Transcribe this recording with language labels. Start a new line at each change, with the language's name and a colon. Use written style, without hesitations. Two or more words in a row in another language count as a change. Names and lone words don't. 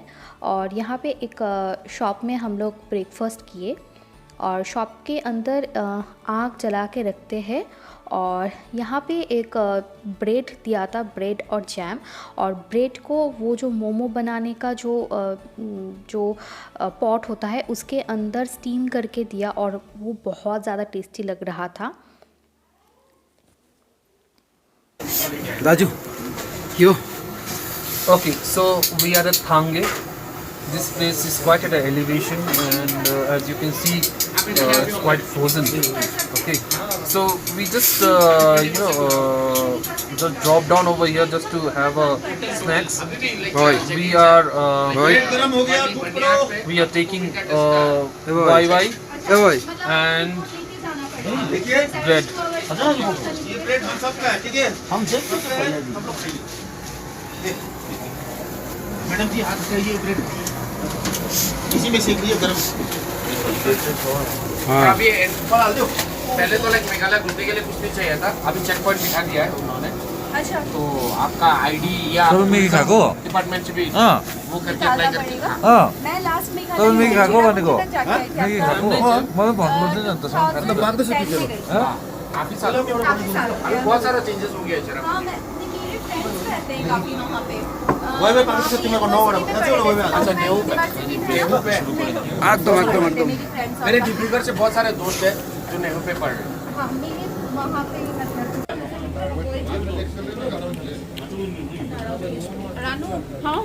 Hindi: और यहाँ पे एक शॉप में हम लोग ब्रेकफास्ट किए और शॉप के अंदर आग जला के रखते हैं। और यहाँ पे एक ब्रेड दिया था, ब्रेड और जैम। और ब्रेड को वो जो मोमो बनाने का जो पॉट होता है उसके अंदर स्टीम करके दिया और वो बहुत ज़्यादा टेस्टी लग रहा था।
English: Raju, you? Okay, so we are at Thange. This place is quite at an elevation, and as you can see, it's quite frozen. Okay, so we just just drop down over here just to have a snacks. Right. We are Right. we are taking Right. YY Yeah, boy. and bread.
Hindi: ये प्लेट हम सबका है, ठीक है? हम मैडम जी हाथ से ये ब्रेड इसी में सेक लिया गरम। हाँ। अभी डाल दो। पहले तो लाइक मेघालय घूमने के लिए कुछ नहीं चाहिए था, अभी
English: check point
Hindi: बिठा दिया है उन्होंने। अच्छा, तो आपका आईडी या
Nepali: तो मैगी खाएको?
Hindi: डिपार्टमेंट से भी हाँ। वो करके अप्लाई करके मैं लास्ट में
Nepali: तपाईँ मैगी खाएको भनेको? मैगी खाएको खाएको? मलाई भन्नु नि अन्त सँगै खानु।
Hindi: काफी सालों में अभी बहुत सारा चेंजेस हो गया है जरा। वही में पाकिस्तान से तुम्हें को 9 वाला कैसे वाला वही में अच्छा नेहू पे एकदम। मेरे डिब्रूगढ़ से बहुत सारे दोस्त हैं जो नेहू पे पढ़ रहे हैं। रानू, हाँ